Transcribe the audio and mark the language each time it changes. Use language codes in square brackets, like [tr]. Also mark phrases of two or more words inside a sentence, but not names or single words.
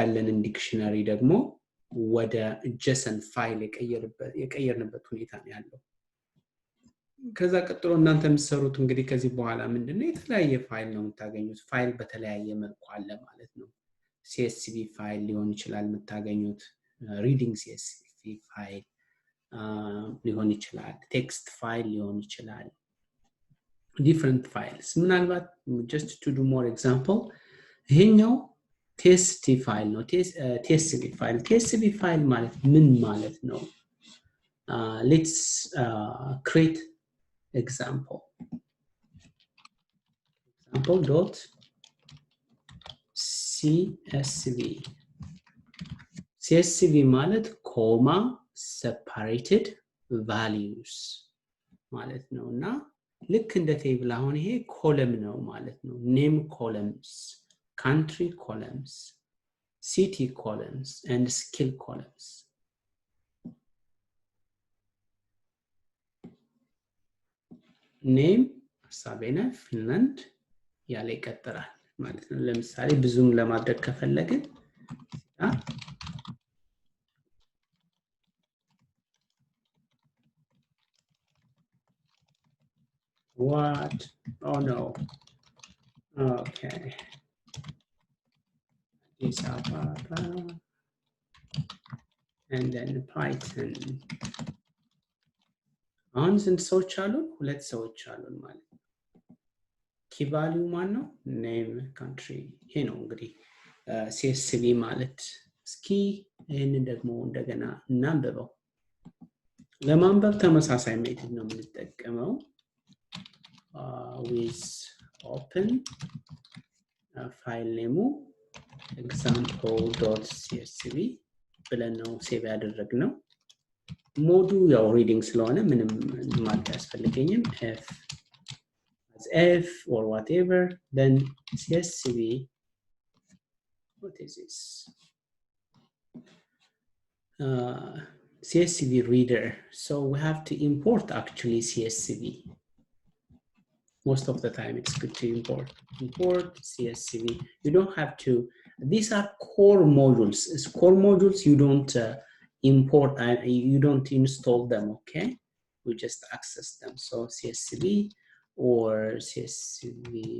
[am] ያለንን ዲክሽነሪ ደግሞ ወደ ጀሰን ፋይል የቀየርንበት ሁኔታ ነው ያለው ከዛ ቀጥሎ እናንተ የምትሰሩት እንግዲህ ከዚህ በኋላ ምንድነው የተለያየ ፋይል ነው የምታገኙት ፋይል በተለያየ መልኩ አለ ማለት ነው CSV ፋይል ሊሆን ይችላል የምታገኙት ሪዲንግ CSV ፋይል ሊሆን ይችላል ቴክስት ፋይል ሊሆን ይችላል [en] different files [am] ምናልባት [en] just to do more example [am] ይሄኛው TST ፋይል ነው TSV ፋይል ማለት ምን ማለት ነው [en] let's create example dot [am] CSV ማለት [en] comma separated values [am] ማለት ነውና ልክ እንደ ቴብል አሁን ይሄ ኮለም ነው ማለት ነው [en] name columns country columns city columns and skill columns [am] name ሳቤና ፊንላንድ ያለ ይቀጥላል ማለት ነው ለምሳሌ ብዙም ለማድረግ ከፈለግን [en] what oh no okay is and then python [am] አሁን ስንት ሰዎች አሉን ሁለት ሰዎች አሉን ማለት ነው [en] key value [am] ማን ነው [en] name country [am] ይሄ ነው እንግዲህ CSV ማለት እስኪ ይሄንን ደግሞ እንደገና እናንብበው ለማንበብ ተመሳሳይ ሜተድ ነው የምንጠቀመው [en] with open file name [am] example.csv ብለን ነው ሴቭ ያደረግነው ሞዱ ያው ሪዲንግ ስለሆነ ምንም ማለት ያስፈልገኝም [en] if or whatever then CSV what is this CSV reader so we have to import actually CSV most of the time it's good to import CSV you don't have to these are core modules as core modules you don't import you don't install them okay we just access them so CSV or CSV